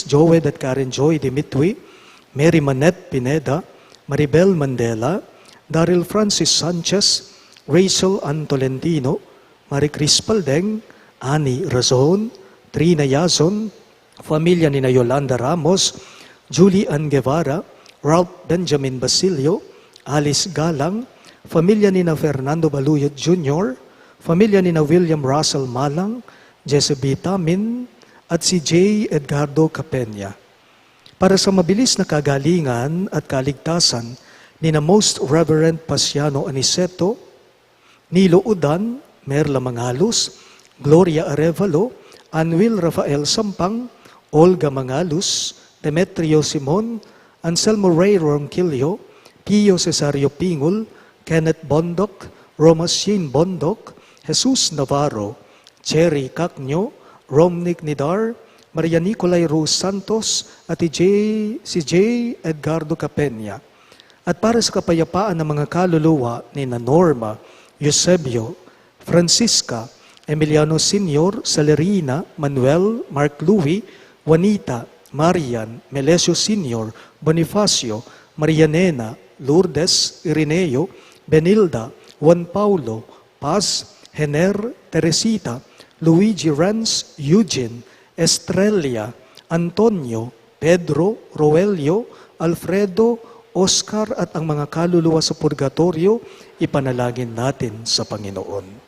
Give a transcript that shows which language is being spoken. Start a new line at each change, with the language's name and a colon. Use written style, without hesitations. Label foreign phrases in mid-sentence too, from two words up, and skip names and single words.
Filipino: Joed at Karen Joy Dimitri, Mary Manette Pineda, Maribel Mandela, Daryl Francis Sanchez, Rachel Ann Tolentino, Marie Cris Paldeng, Annie Razon, Trina Yazon, pamilya ni Yolanda Ramos, Julie Ann Guevara, Ralph Benjamin Basilio, Alice Galang, pamilya ni Fernando Baluyot Jr., pamilya ni William Russell Malang, Jesse B. Tamin, at si J. Edgardo Capenya. Para sa mabilis na kagalingan at kaligtasan ni na Most Reverend Pasiano Aniceto, Nilo Udan, Merla Mangalus, Gloria Arevalo, Anwil Rafael Sampang, Olga Mangalus, Demetrio Simon, Anselmo Ray Ronquillo, Pio Cesario Pingul, Kenneth Bondoc, Roma Shane Bondoc, Jesus Navarro, Cherry Cacnyo, Romnick Nidar, Maria Nicolay Rose Santos, at si J. Edgardo Capenya. At para sa kapayapaan ng mga kaluluwa ni Norma, Eusebio, Francisca, Emiliano Senior, Salerina, Manuel, Mark Louie, Juanita, Marian, Melesio Senior, Bonifacio, Marianena, Lourdes, Irineo, Benilda, Juan Paulo, Paz, Hener, Teresita, Luigi Renz, Eugene, Estrella, Antonio, Pedro, Roelio, Alfredo, Oscar at ang mga kaluluwa sa purgatorio, ipanalangin natin sa Panginoon.